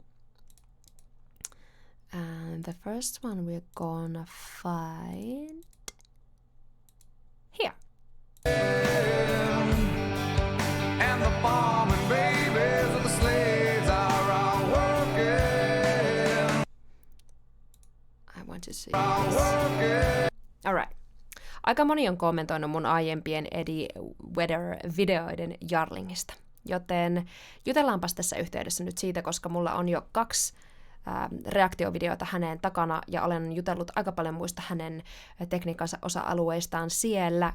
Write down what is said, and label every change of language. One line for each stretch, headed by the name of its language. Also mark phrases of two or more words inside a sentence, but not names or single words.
English: And the first one we're gonna find here. And the farming babies of the slaves are all working. I want to see this. Alright.
Finnish: Aika moni on kommentoinut mun aiempien Eddie Vedder-videoiden Jarlingista. Joten jutellaanpas tässä yhteydessä nyt siitä, koska mulla on jo 2 reaktiovideota hänen takana ja olen jutellut aika paljon muista hänen tekniikansa osa-alueistaan siellä.